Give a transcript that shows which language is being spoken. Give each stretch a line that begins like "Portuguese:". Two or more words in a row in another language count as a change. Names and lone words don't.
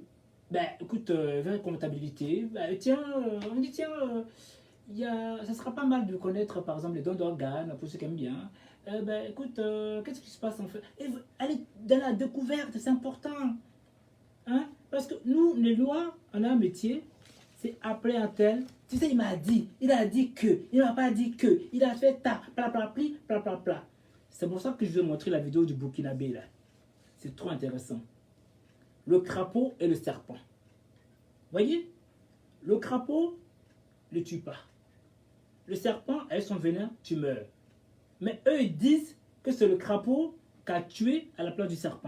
French: Ben, écoute, vers comptabilité. Ben, tiens, on me dit, tiens, ça sera pas mal de connaître, par exemple, les dons d'organes, pour ceux qui aiment bien. Ben, écoute, qu'est-ce qui se passe en fait? Allez dans la découverte, c'est important. Hein? Parce que nous, les lois, on a un métier, c'est appeler un tel. Tu sais, il m'a dit, il a dit que, il m'a pas dit que, il a fait ta, pla pla pli, pla pla pla. C'est pour ça que je vais montrer la vidéo du Burkinabé là. C'est trop intéressant. Le crapaud et le serpent. Voyez? Le crapaud ne tue pas. Le serpent, avec son venin, tu meurs. Mais eux, ils disent que c'est le crapaud qui a tué à la place du serpent.